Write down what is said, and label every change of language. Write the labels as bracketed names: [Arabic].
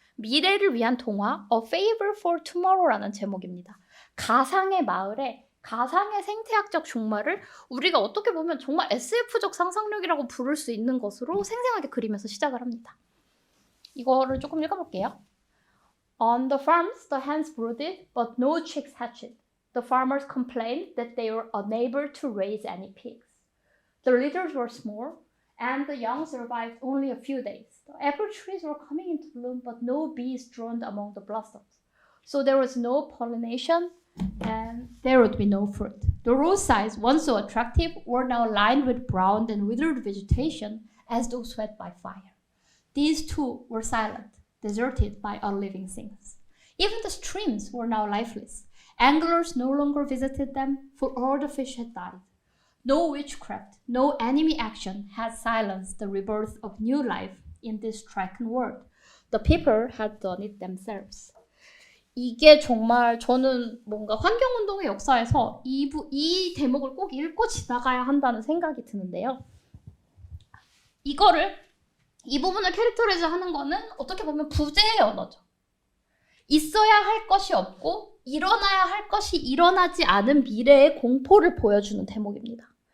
[Korean] 미래를 위한 동화 A Favor for Tomorrow라는 제목입니다. 가상의 마을에 가상의 생태학적 종말을 우리가 어떻게 보면 정말 SF적 상상력이라고 부를 수 있는 것으로 생생하게 그리면서 시작을 합니다. 이거를 조금 읽어볼게요. [English] On the farms, the hens brooded, but no chicks hatched. The farmers complained that they were unable to raise any pigs. The litters were small, and the young survived only a few days. The apple trees were coming into bloom, but no bees droned among the blossoms. So there was no pollination, and there would be no fruit. The roadsides, once so attractive, were now lined with brown and withered vegetation as though swept by fire. These too were silent, deserted by all living things. Even the streams were now lifeless. Anglers no longer visited them, for all the fish had died. No witchcraft, no enemy action had silenced the rebirth of new life in this stricken world. The people had done it themselves. [Korean] 이게 정말 저는 뭔가 환경운동의 역사에서 이 대목을 꼭 읽고 지나가야 한다는 생각이 드는데요. 이 부분을 캐릭터라이즈 하는 거는 어떻게 보면 부재의 언어죠. 있어야 할 것이 없고 일어나야 할 것이 일어나지 않은 미래의 공포를 보여주는 대목입니다.